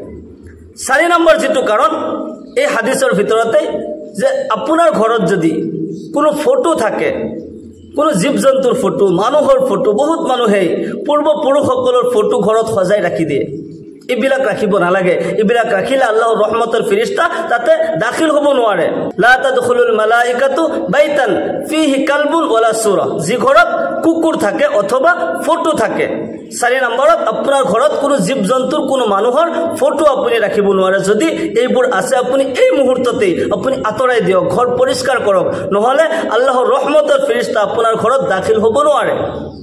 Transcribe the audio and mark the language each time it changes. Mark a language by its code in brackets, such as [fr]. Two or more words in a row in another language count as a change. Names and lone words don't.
[as] 4 নম্বৰ যেটো কাৰণ এই হাদিসৰ ভিতৰতে যে আপোনাৰ ঘৰত যদি কোনো ফটো থাকে, কোনো জীৱ জন্তুৰ ফটো, মানুহৰ ফটো, বহুত মানুহে পূৰ্বপুৰুষসকলৰ ফটো ঘৰত সজাই ৰাখি দিয়ে। এইবিলাক ৰাখিব নালাগে। এইবিলাক ৰাখিলে আল্লাহৰ ৰহমতৰ ফেৰেশতা তাতে দাখিল হ'ব নোৱাৰে। [ar] لا تدخل الملائكة بيتا فيه كلب ولا صورة. [as] যি ঘৰত কুকুৰ থাকে অথবা ফটো থাকে। 4 নম্বৰত আপোনাৰ ঘৰত কোনো জীৱ জন্তুৰ, কোনো মানুহৰ ফটো আপুনি ৰাখিব নোৱাৰে। যদি এইবোৰ আছে আপুনি এই মুহূৰ্ততে আপুনি আঁতৰাই দিয়ক, ঘৰ পৰিষ্কাৰ কৰক, নহলে আল্লাহৰ ৰহমতৰ ফেৰেশতা আপোনাৰ ঘৰত দাখিল হ'ব নোৱাৰে।